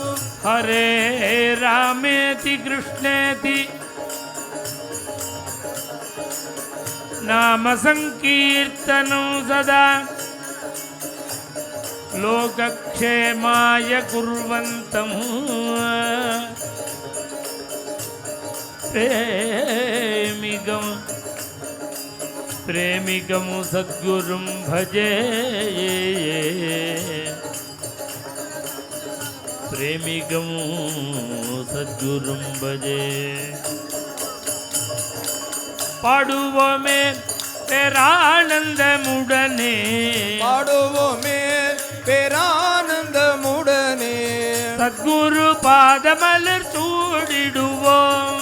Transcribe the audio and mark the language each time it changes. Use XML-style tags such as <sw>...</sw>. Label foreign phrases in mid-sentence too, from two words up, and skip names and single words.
<sa>हरे रामेति कृष्णेति नाम संकीर्तनं सदा लोकक्षेमाय कुर्वन्तम् प्रेमिकं सद्गुरुं भजे प्रेमिकं सद्गुरुं भजे</sa> <ta>பாடுவோமே பேரானந்தமுடனே பாடுவோமே பேரானந்தமுடனே சத்குரு பாதமலர் சூடிடுவோம்</ta>